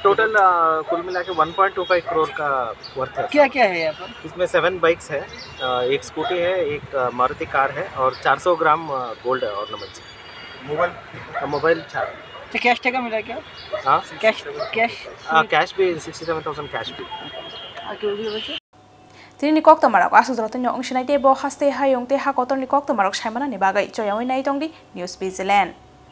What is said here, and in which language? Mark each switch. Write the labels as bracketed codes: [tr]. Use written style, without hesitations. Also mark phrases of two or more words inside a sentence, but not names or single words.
[hi] टोटल कुल मिला के 1.25 करोड़ का वर्थ है। क्या क्या है यहाँ पर? इसमें 7 बाइक्स है, एक स्कूटी है, एक मारुति कार है और 400 ग्राम [en] gold ornaments. [hi] मोबाइल 4। तो कैश टका मिला क्या? हाँ कैश भी 67,000 कैश भी। [trp] तिनि कक्तमारक आसुजरतनो अंशनाइते बो हास्ते हायंगते हाकतरनि कक्तमारक साइमानानि बागै जयावै नायतंगदि न्यूज विजिलेंट।